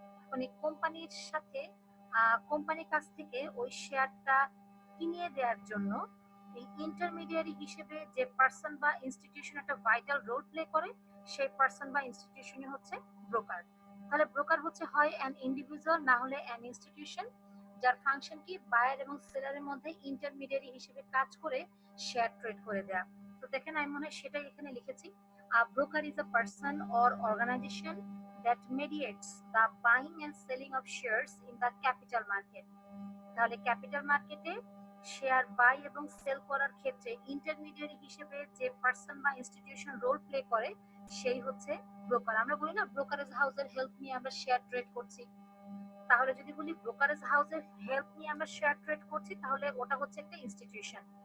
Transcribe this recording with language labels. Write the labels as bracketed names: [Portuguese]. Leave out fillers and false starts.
[Bangla] মানে কোম্পানির সাথে কোম্পানির কাছ থেকে ওই শেয়ারটা কিনে দেওয়ার জন্য এই ইন্টারমিডিয়ারি হিসেবে যে পার্সন বা ইনস্টিটিউশন একটা ভাইটাল রোল প্লে করে, সেই পার্সন বা ইনস্টিটিউশনই হচ্ছে ব্রোকার। তাহলে ব্রোকার হচ্ছে হয় [English] an individual, [Bangla] না হলে [English] an institution, [Bangla] যার ফাংশন কি বায়ার এবং সেলারের মধ্যে ইন্টারমিডিয়ারি হিসেবে কাজ করে শেয়ার ট্রেড করে দেয়া। তো দেখেন, আমি মনে হয় সেটাই এখানে লিখেছি। [English] Broker is a person or organisation that mediates the buying and selling of shares in the capital market. [Bangla] তাহলে ক্যাপিটাল মার্কেটে শেয়ার বাই এবং সেল করার ক্ষেত্রে ইন্টারমিডিয়ারি হিসেবে যে পার্সন বা ইনস্টিটিউশন রোল প্লে করে সেই হচ্ছে ব্রোকার। আমরা বলি না ব্রোকারেজ হাউসের হেল্প নিয়ে আমরা শেয়ার ট্রেড করছি, তাহলে যদি বলি ব্রোকারেজ হাউসের হেল্প নিয়ে আমরা শেয়ার ট্রেড করছি, তাহলে ওটা হচ্ছে একটা ইনস্টিটিউশন।